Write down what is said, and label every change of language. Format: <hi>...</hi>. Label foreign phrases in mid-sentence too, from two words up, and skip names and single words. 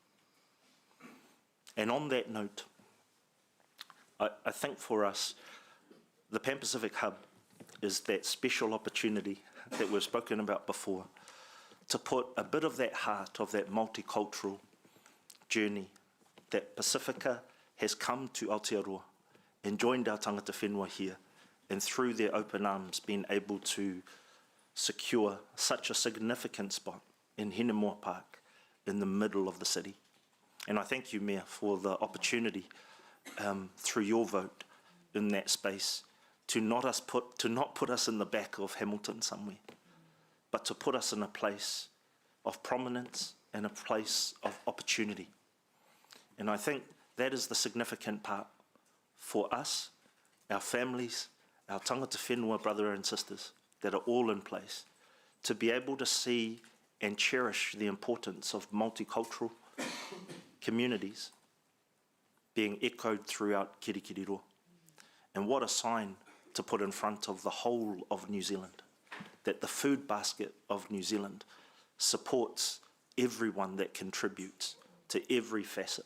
<en>And on that note, I think for us, the Pan Pacific Hub is that special opportunity that we've spoken about before, to put a bit of that heart of that multicultural journey that Pacifica has come to Aotearoa and joined our</en> <mi>tangata whenua</mi> <en>here, and through their open arms been able to secure such a significant spot in Hinemoa Park in the middle of the city. And I thank you, Mayor, for the opportunity through your vote in that space to not put us in the back of Hamilton somewhere, but to put us in a place of prominence and a place of opportunity. And I think that is the significant part for us, our families, our</en> <mi>tangata whenua</mi> <en>brother and sisters that are all in place, to be able to see and cherish the importance of multicultural communities being echoed throughout Kirikiriroa. And what a sign to put in front of the whole of New Zealand, that the food basket of New Zealand supports everyone that contributes to every facet.</en>